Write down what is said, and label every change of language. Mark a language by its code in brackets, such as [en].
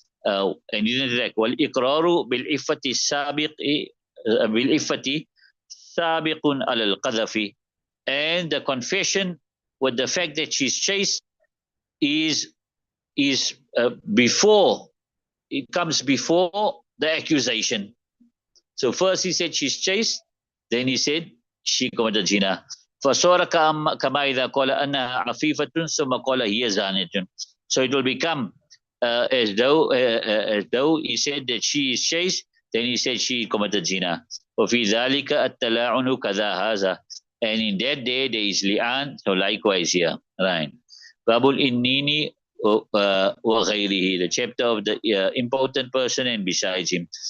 [en] And he didn't retract. [ar] والإقرار بالعفة السابق بالعفة سابق على القذف, [en] and the confession with the fact that she's chaste is before, it comes before the accusation. So first he said she's chaste, then he said she committed zina. [ar] فصار كما إذا قال أنها عفيفة ثم قال هي زانية. [en] So it will become as though he said that she is chaste, then he said she committed zina. [ar] وفي ذلك التلاعن كذا هذا, [en] and in that day there is li'an, so likewise here, right? [ar] باب الإنيني وغيره, [en] the chapter of the important person and besides him.